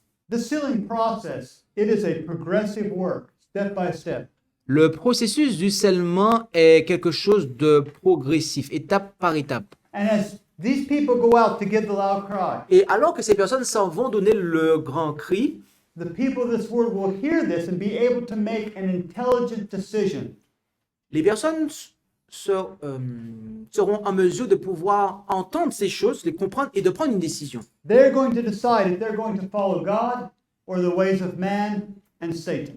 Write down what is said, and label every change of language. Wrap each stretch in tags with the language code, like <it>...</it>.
<en>The sealing process, it is a progressive work, step by step.</en> <fr>Le processus du scellement est quelque chose de progressif, étape par étape.</fr> <en>And as these people go out to give the loud cry,</en> <fr>Et alors que ces personnes s'en vont donner le grand cri,</fr> <en>the people of this world will hear this and be able to make an intelligent decision.</en> <fr>les personnes seront en mesure de pouvoir entendre ces choses, les comprendre et de prendre une décision.</fr> <en>They're going to decide if they're going to follow God or the ways of man and Satan.</en>